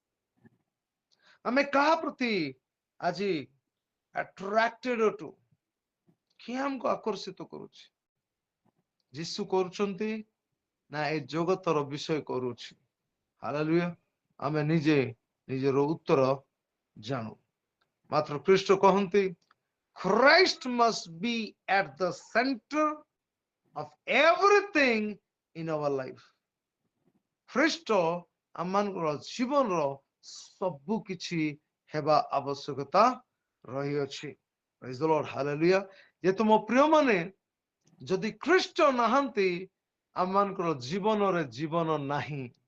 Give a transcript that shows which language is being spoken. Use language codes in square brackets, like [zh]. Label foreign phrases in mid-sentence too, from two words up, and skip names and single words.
[or] ଆମେ କାହା ପ୍ରତି ଆଜି ଆଟ୍ରାକ୍ଟେଡ ଅଟୁ? କିଏ ଆମକୁ ଆକର୍ଷିତ କରୁଛି? ଯୀଶୁ କରୁଛନ୍ତି ନା ଏ ଜଗତର ବିଷୟ କରୁଛି? ହାଲେଲୁୟା। ଆମେ ନିଜେ ନିଜର ଉତ୍ତର ଜାଣୁ। ମାତ୍ର ଖ୍ରୀଷ୍ଟ କହନ୍ତି, [en] Christ must be at the center of everything in our life. [or] ଖ୍ରୀଷ୍ଟ ଆମମାନଙ୍କର ଜୀବନର ସବୁ କିଛି ହେବା ଆବଶ୍ୟକତା ରହିଅଛି। [en] Praise the Lord, hallelujah। [or] ଯେହେତୁ ମୋ ପ୍ରିୟ ମାନେ, ଯଦି ଖ୍ରୀଷ୍ଟ ନାହାନ୍ତି, ଆମମାନଙ୍କର ଜୀବନରେ ଜୀବନ ନାହିଁ।